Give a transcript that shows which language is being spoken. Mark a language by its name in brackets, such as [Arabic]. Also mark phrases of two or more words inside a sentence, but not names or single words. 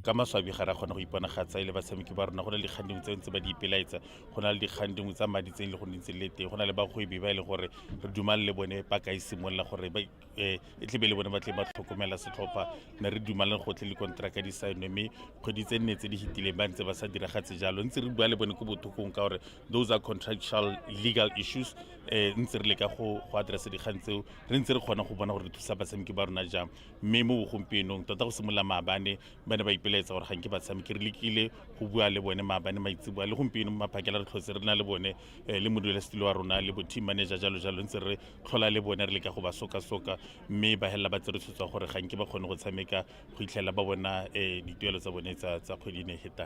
[Tswana] Ka maswabi ga ra kgona go iponagatsa le batshameki ba rona go na le dikgandimo tse ntse ba di ipelaetsa go na le dikgandimo tsa madi tse le go ntse le teng go na le bagwebi ba ile gore re dumale le bone ba ka isimolla gore ba e tle be le bone ba tle ba tlhokomela setlhopha ne re dumale go tle le kontraka di saenwe mme kgwedi tse nne tse di hitileng ba ntse ba sa diragatse jalo ntse re bua le bone ko bothokong ka gore [English] those are contractual legal issues [Tswana] ntse re le ka go address dikgang tseo re ntse re kgona go bona gore re thusa batshameki ba rona jang mme mo bogompienong tota go simolola maabane ba ne ba ipelaetsa gore ga nke batshameki re lekile go bua le bone maabane maitseboa le gompieno maphakela re tlhotse re na le bone le modulasetilo wa rona le bo [English] team manager [Tswana] jalo jalo ntse re tlhola le bone re le ka go ba soka-soka mme ba hela ba tsere tshotsa gore ga nke ba kgone go tshameka go itlhela ba bona dituelo tsa bone tsa kgwedi ne hetang.